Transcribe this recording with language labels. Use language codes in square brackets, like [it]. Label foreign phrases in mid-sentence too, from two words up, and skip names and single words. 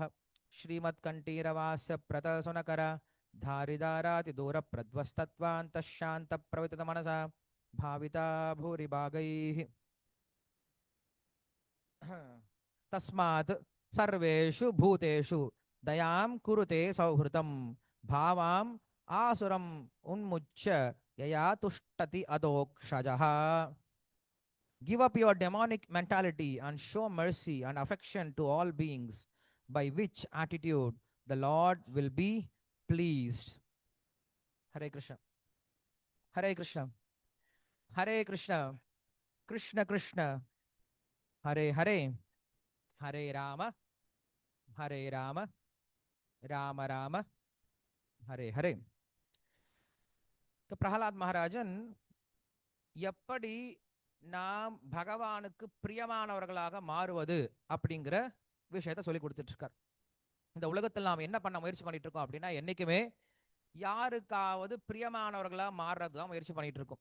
[sa] श्रीमत्कण्ठीरवास्य प्रतसुनकर धारिदाराति दूर प्रध्वस्तत्वान्तः शान्त प्रवितत मनसा भाविता भूरिभागैः. तस्मात् सर्वेषु भूतेषु दयां कुरुते सौहृदं. भावाम् आसुरम् उन्मुच्य यया तुष्टति अदोक्षजः. [en] Give up your demonic mentality and show mercy and affection to all beings, by which attitude the Lord will be pleased. [sa] हरे कृष्ण. हरे कृष्ण. हरे कृष्ण. कृष्ण कृष्ण. हरे हरे. हरे राम. हरे राम. राम राम. हरे हरे. [ta] तो प्रहलाद महाराजन எப்படி நாம் பகவானுக்கு பிரியமானவர்களாக மாறுவது அப்படிங்கிற விஷயத்த சொல்லி கொடுத்துட்டு இருக்கார். இந்த உலகத்தில் நாம் என்ன பண்ண முயற்சி பண்ணிட்டு இருக்கோம் அப்படின்னா, என்னைக்குமே யாருக்காவது பிரியமானவர்களா மாறுறதுதான் முயற்சி பண்ணிட்டு இருக்கோம்.